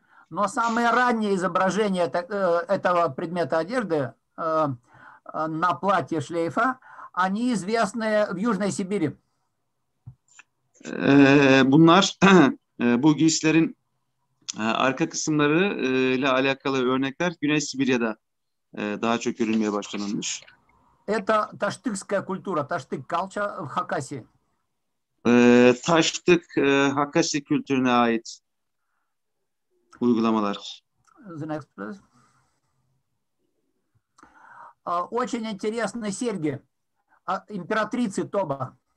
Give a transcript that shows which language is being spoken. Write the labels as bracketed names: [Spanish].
[Russian] Но самое раннее изображение этого предмета одежды на платье шлейфа, они известны в Южной Сибири. [Turkish] Bunlar bu giysilerin arka kısımları ile alakalı örnekler Güney Sibirya'da daha çok görülmeye başlanılmış. [Russian] Это таштыкская культура, таштык culture в Хакасии. [Turkish] Taştık Hakasi kültürüne ait uygulamalar. [English] The next, please. [Russian] Очень интересные серьги императрицы Тоба.